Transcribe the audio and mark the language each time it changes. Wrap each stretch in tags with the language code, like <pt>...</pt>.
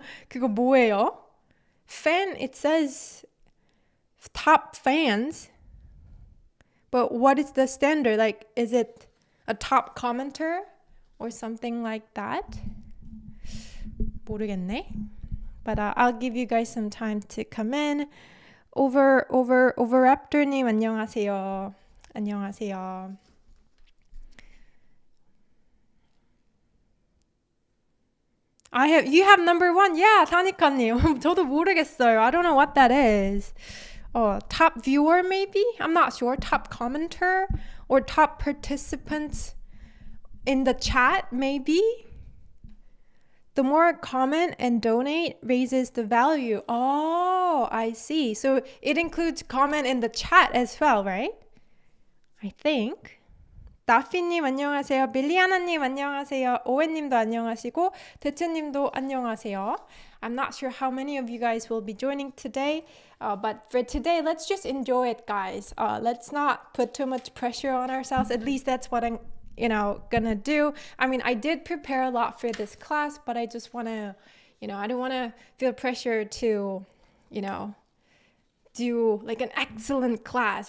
<ko>그거 뭐예요?</ko> <en>Fan, it says top fans. But what is the standard? Like, is it a top commenter or something like that?</en> <ko>모르겠네.</ko> <en>But I'll give you guys some time to come in.</en> <ko>Overraptor님 안녕하세요. 안녕하세요.</ko> <en>You have number one? Yeah, 타니카님.</en> <ko>저도 모르겠어요.</ko> <en>I don't know what that is. Top viewer maybe? I'm not sure. Top commenter or top participants in the chat maybe? The more comment and donate raises the value. Oh, I see. So it includes comment in the chat as well, right? I think. 다피님</en> <ko>안녕하세요. 빌리아나님 안녕하세요. 오웬님도 안녕하시고 대체님도 안녕하세요.</ko> <en>I'm not sure how many of you guys will be joining today, but for today, let's just enjoy it, guys. Let's not put too much pressure on ourselves. At least that's what I'm, gonna do. I mean, I did prepare a lot for this class, but I just want to, I don't want to feel pressure to, do like an excellent class.</en>